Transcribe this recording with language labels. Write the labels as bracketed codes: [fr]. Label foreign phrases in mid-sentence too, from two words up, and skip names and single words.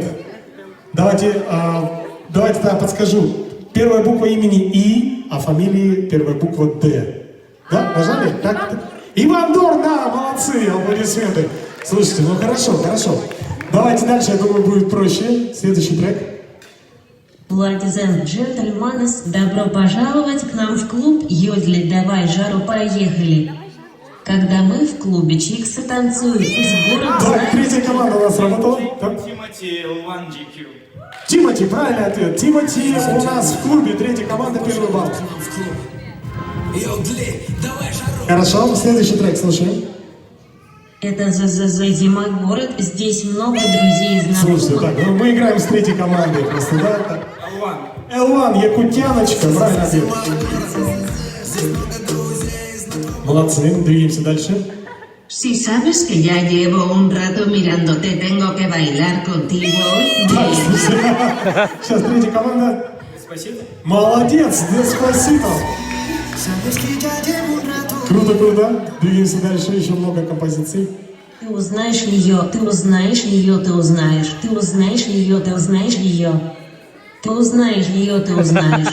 [ru] Давайте тогда подскажу. Первая буква имени И, а фамилии первая буква Д. Да, нажали? Так. Иван Дор, да, молодцы, аплодисменты. Слушайте, ну хорошо. Давайте дальше, я думаю, будет проще. Следующий трек. [en] Ladies and gentlemen, [ru] добро пожаловать к нам в клуб Йодли. Давай, жару, поехали. Когда мы в клубе Чиксы танцуют, весь город Так, знает. третья команда у нас работала. Так. Тимати L1 GQ. Тимати, правильный ответ. Тимати у нас в клубе, третья команда, первый балл. Хорошо, следующий трек слушаем. Это зима город, здесь много друзей и Слушайте, знакомых. так, ну мы играем с третьей командой просто, да? Так. L1. L1, Якутяночка, правильный ответ. Молодцы, двигаемся дальше. [es] Si sabes que ya llevo un rato mirándote, tengo que bailar contigo hoy. [ru] Так, слушай, сейчас третья команда. Спасибо. Молодец, Деспасито. Круто, круто. Двигаемся дальше, еще много композиций. Ты узнаешь ее, ты узнаешь ее, ты узнаешь. Ты узнаешь ее, ты узнаешь ее. Ты узнаешь ее, ты узнаешь.